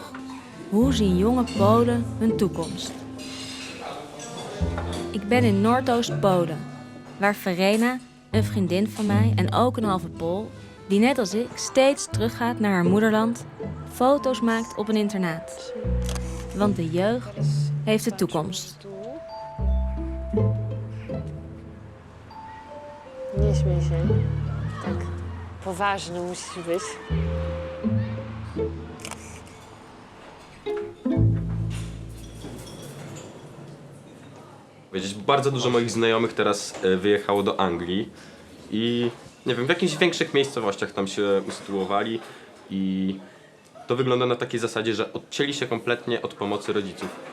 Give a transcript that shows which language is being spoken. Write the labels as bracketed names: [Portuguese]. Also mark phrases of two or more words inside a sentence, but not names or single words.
[Dutch] Hoe zien jonge Polen hun toekomst? Ik ben in Noordoost-Polen, waar Verena, een vriendin van mij en ook een halve Pool, die net als ik steeds teruggaat naar haar moederland, foto's maakt op een internaat. Want de jeugd heeft de toekomst. [Polish] Nie śmiej się. Tak poważny musisz być. Wiedzieć, bardzo dużo moich znajomych teraz wyjechało do Anglii i nie wiem, w jakichś większych miejscowościach tam się usytuowali i to wygląda na takiej zasadzie, że odcięli się kompletnie od pomocy rodziców.